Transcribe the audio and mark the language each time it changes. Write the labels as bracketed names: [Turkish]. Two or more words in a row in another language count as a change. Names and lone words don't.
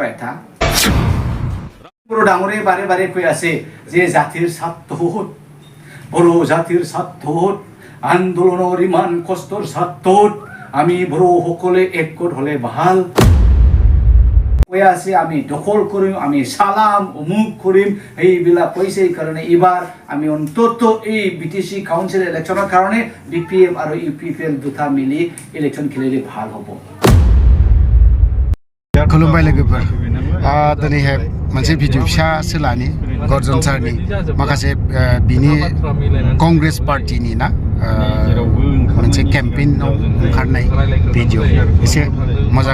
[Assamese] এটা বড় ডাঙৰে বাৰে বাৰে কৈ আছে যে জাতিৰ স্বাৰ্থত বড়ো জাতিৰ স্বাৰ্থত আন্দোলনৰ ইমান কষ্টৰ স্বাৰ্থত আমি বড়োসকলে একগোট হ'লে ভাল কৈ আছে আমি দখল কৰিম আমি চালাম অমুক কৰিম এইবিলাক কৈছে এইকাৰণে এইবাৰ আমি অন্তত এই বিটিচি কাউন্সিল ইলেকশ্যনৰ কাৰণে বিপিএম আৰু ইউপিপিএল দুটা মিলি ইলেকশ্যন খেলিলে ভাল হ'ব [Bodo] खुलुमबाय लोगोफोर दिनैहाय मोनसे भिडिअ फिसा सोलानि गर्जन सारनि माखासे बिनि कंग्रेस पार्टीनि ना मोनसे केम्पेइनाव ओंखारनाय भिडिअ एसे मोजां